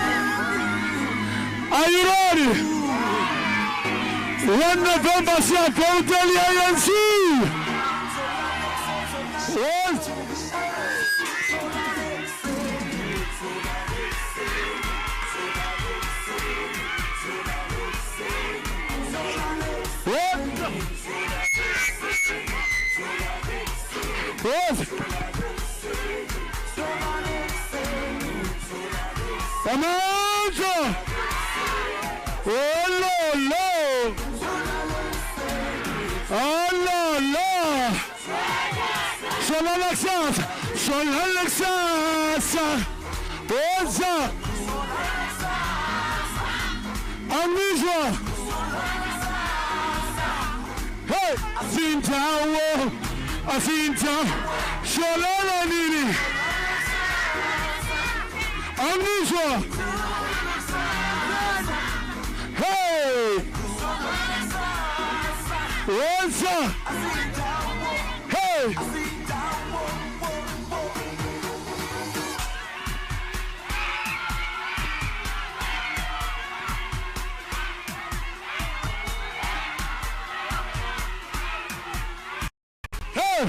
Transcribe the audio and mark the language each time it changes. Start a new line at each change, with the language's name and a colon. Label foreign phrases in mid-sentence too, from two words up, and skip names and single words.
English: Are you ready? 1 November Siyanqoba ANC. What? What? Amanda! Oh no no! Oh no no! Shala Alexani! Shala Alexani! What's up? Anisha! Hey! Asintawo! Asintawo! Shala Nini! Anisha! Hey! What's up? Hey! Hey!